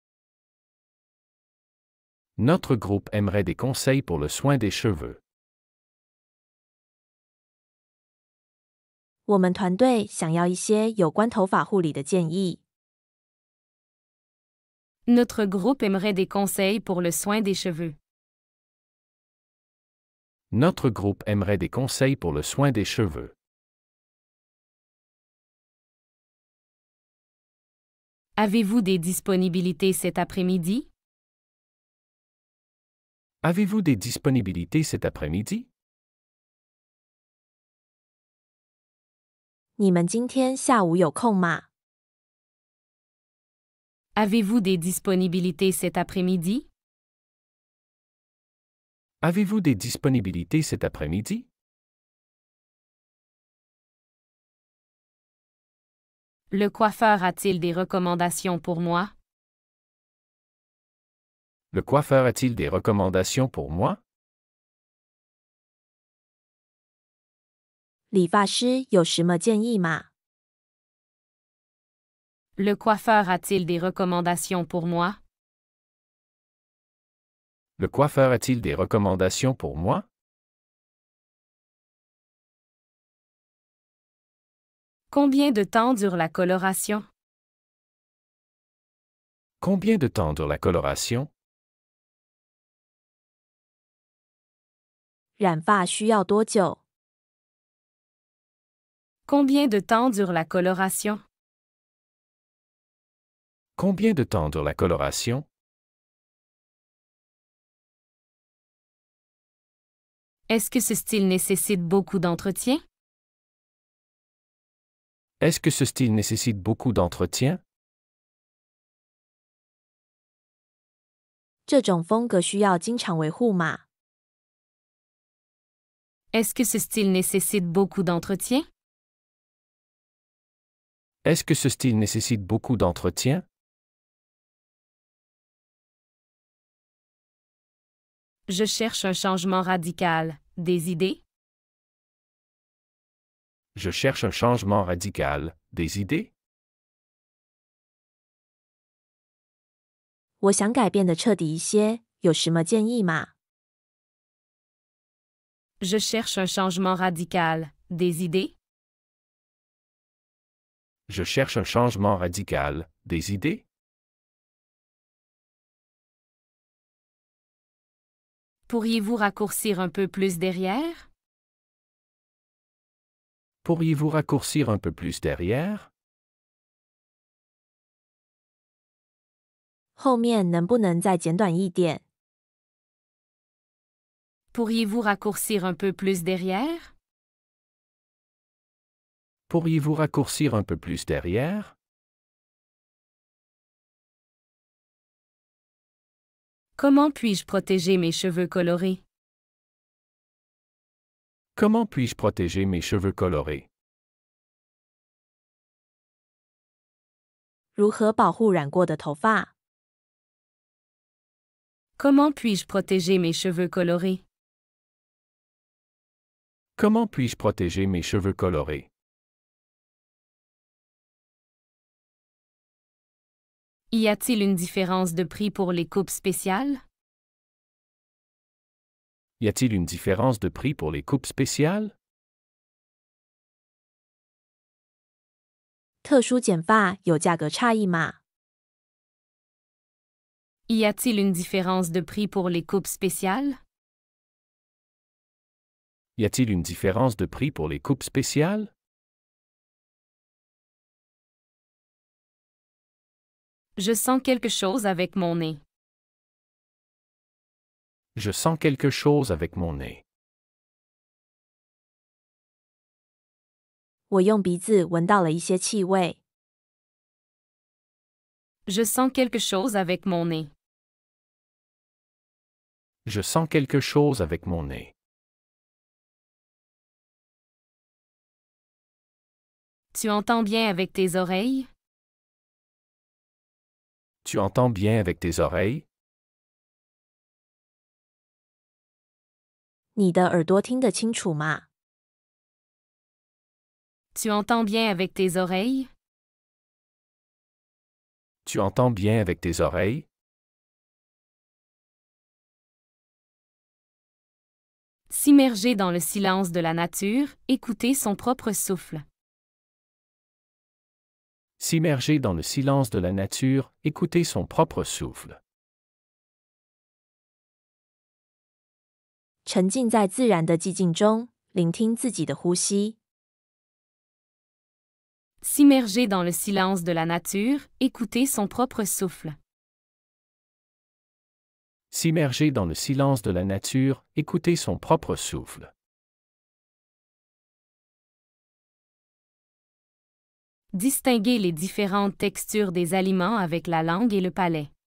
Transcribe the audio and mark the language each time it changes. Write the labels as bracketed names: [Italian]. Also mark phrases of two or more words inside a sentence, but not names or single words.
[French] Notre groupe aimerait des conseils pour le soin des cheveux. [Chinese] 我们团队想要一些有关头发护理的建议。 [French] Notre groupe aimerait des conseils pour le soin des cheveux. Notre groupe aimerait des conseils pour le soin des cheveux. Avez-vous des disponibilités cet après-midi? Avez-vous des disponibilités cet après-midi? [Chinese] 你们今天下午有空吗？ [French] Avez-vous des disponibilités cet après-midi? Avez-vous des disponibilités cet après-midi? Le coiffeur a-t-il des recommandations pour moi? Le coiffeur a-t-il des recommandations pour moi? [Chinese] 理发师有什么建议吗？ [French] Le coiffeur a-t-il des recommandations pour moi? Le coiffeur a-t-il des recommandations pour moi? Combien de temps dure la coloration? Combien de temps dure la coloration? [Chinese] 染发需要多久？ [French] Combien de temps dure la coloration? Combien de temps dure la coloration? Est-ce que ce style nécessite beaucoup d'entretien? Est-ce que ce style nécessite beaucoup d'entretien? [Chinese] 这种风格需要经常维护吗？ [French] Est-ce que ce style nécessite beaucoup d'entretien? Est-ce que ce style nécessite beaucoup d'entretien? Je cherche un changement radical. Des idées? Je cherche un changement radical. Des idées? [Chinese] 我想改变的彻底一些，有什么建议吗？ [French] Je cherche un changement radical. Des idées? Je cherche un changement radical. Des idées? Pourriez-vous raccourcir un peu plus derrière? Pourriez-vous raccourcir un peu plus derrière? [Chinese] 后面能不能再剪短一点？ [French] Pourriez-vous raccourcir un peu plus derrière? Pourriez-vous raccourcir un peu plus derrière? Comment puis-je protéger mes cheveux colorés? Comment puis-je protéger mes cheveux colorés? [Chinese] 如何保护染过的头发？ [French] Comment puis-je protéger mes cheveux colorés? Comment puis-je protéger mes cheveux colorés? Y a-t-il une différence de prix pour les coupes spéciales? Y a-t-il une différence de prix pour les coupes spéciales? [Chinese] 特殊剪发有价格差异吗？ [French] Y a-t-il une différence de prix pour les coupes spéciales? Y a-t-il une différence de prix pour les coupes spéciales? Je sens quelque chose avec mon nez. Je sens quelque chose avec mon nez. [Chinese] 我用鼻子闻到了一些气味。 [French] Je sens quelque chose avec mon nez. Je sens quelque chose avec mon nez. Tu entends bien avec tes oreilles? Tu entends bien avec tes oreilles? [Chinese] 你的耳朵听得清楚吗？ [French] Tu entends bien avec tes oreilles? Tu entends bien avec tes oreilles? S'immerger dans le silence de la nature, écouter son propre souffle. S'immerger dans le silence de la nature, écouter son propre souffle. [Chinese] 沉浸在自然的寂静中，聆听自己的呼吸。 [French] S'immerger dans le silence de la nature, écouter son propre souffle. S'immerger dans le silence de la nature, écouter son propre souffle. Distinguer les différentes textures des aliments avec la langue et le palais.